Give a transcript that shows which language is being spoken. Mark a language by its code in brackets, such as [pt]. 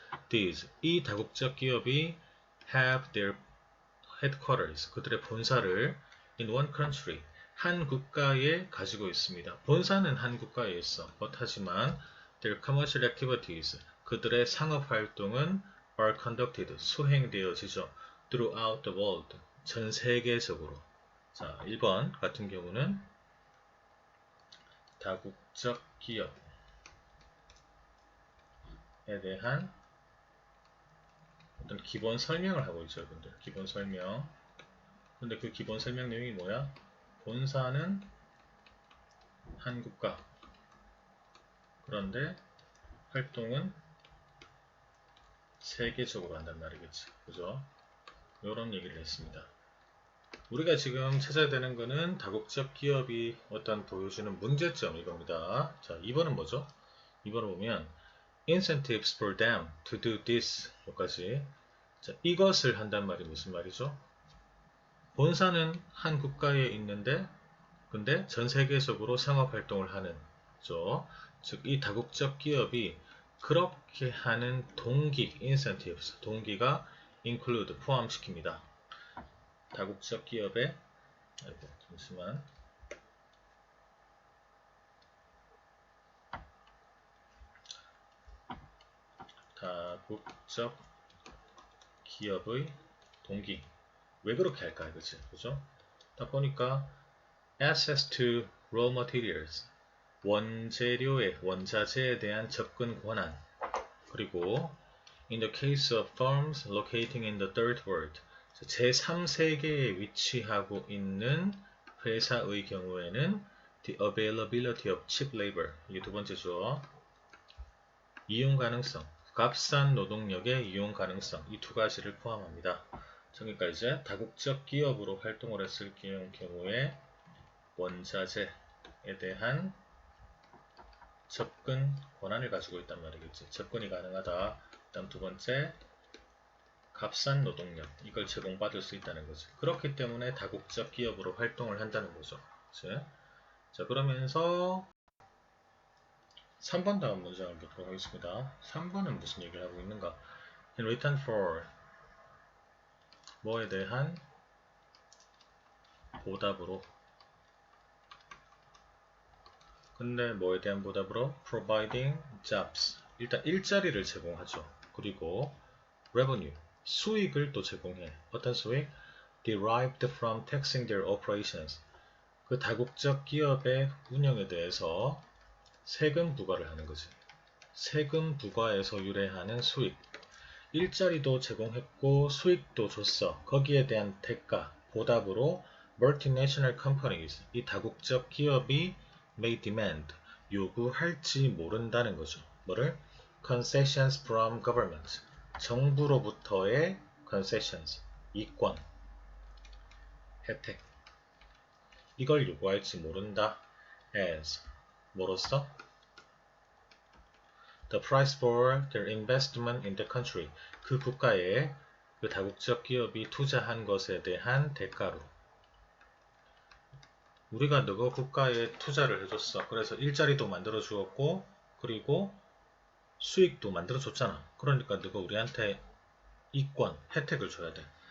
[en] These, [ko] 이 다국적 기업이 [en] have their headquarters, [ko] 그들의 본사를 [en] in one country, [ko] 한 국가에 가지고 있습니다. 본사는 한 국가에 있어. 하지만 [en] their commercial activities, [ko] 그들의 상업 활동은 [en] are conducted, [ko] 수행되어지죠. [en] throughout the world, [ko] 전 세계적으로. 자, 1번 같은 경우는 다국적 기업에 대한 어떤 기본 설명을 하고 있죠, 여러분들. 기본 설명. 근데 그 기본 설명 내용이 뭐야? 본사는 한 국가. 그런데 활동은 세계적으로 한단 말이겠지. 그죠? 이런 얘기를 했습니다. 우리가 지금 찾아야 되는 거는 다국적 기업이 어떤 보여주는 문제점 이겁니다. 자, 2번은 뭐죠? 2번을 보면 [en] incentives for them to do this [ko] 여기까지. 자, 이것을 한단 말이 무슨 말이죠? 본사는 한 국가에 있는데 근데 전 세계적으로 상업 활동을 하는 죠. 즉 이 다국적 기업이 그렇게 하는 동기, incentives, 동기가 include, 포함시킵니다. 다국적 기업의 잠시만 다국적 기업의 동기. 왜 그렇게 할까요? 그치? 그죠? 딱 보니까 [en] access to raw materials. [ko] 원재료의, 원자재에 대한 접근 권한. 그리고 [en] in the case of firms locating in the third world. [ko] 제3세계에 위치하고 있는 회사의 경우에는 [en] the availability of cheap labor. [ko] 이게 두 번째죠. 이용 가능성. 값싼 노동력의 이용 가능성. 이 두 가지를 포함합니다. 그러니까 이제 다국적 기업으로 활동을 했을 경우에 원자재에 대한 접근 권한을 가지고 있단 말이겠지. 접근이 가능하다. 다음 두 번째, 값싼 노동력. 이걸 제공받을 수 있다는 거죠. 그렇기 때문에 다국적 기업으로 활동을 한다는 거죠. 그치? 자, 그러면서 3번 다음 문장을 보도록 하겠습니다. 3번은 무슨 얘기를 하고 있는가? [en] In return for [ko] 뭐에 대한 보답으로. 근데 뭐에 대한 보답으로? [en] Providing jobs. [ko] 일단 일자리를 제공하죠. 그리고 revenue. 수익을 또 제공해. 어떤 수익? [en] Derived from taxing their operations. [ko] 그 다국적 기업의 운영에 대해서 세금 부과를 하는 거지. 세금 부과에서 유래하는 수익. 일자리도 제공했고 수익도 줬어. 거기에 대한 대가, 보답으로 [en] multinational companies, [ko] 이 다국적 기업이 [en] may demand, [ko] 요구할지 모른다는 거죠. 뭐를? [en] concessions from government, [ko] 정부로부터의 [en] concessions, [ko] 이권, 혜택. 이걸 요구할지 모른다. as, 뭐로써? [en] the price for their investment in the country. [ko] 그 국가에 그 다국적 기업이 투자한 것에 대한 대가로. 우리가 너가 국가에 투자를 해줬어. 그래서 일자리도 만들어 주었고, 그리고 수익도 만들어 줬잖아. 그러니까 너가 우리한테 이권, 혜택을 줘야 돼.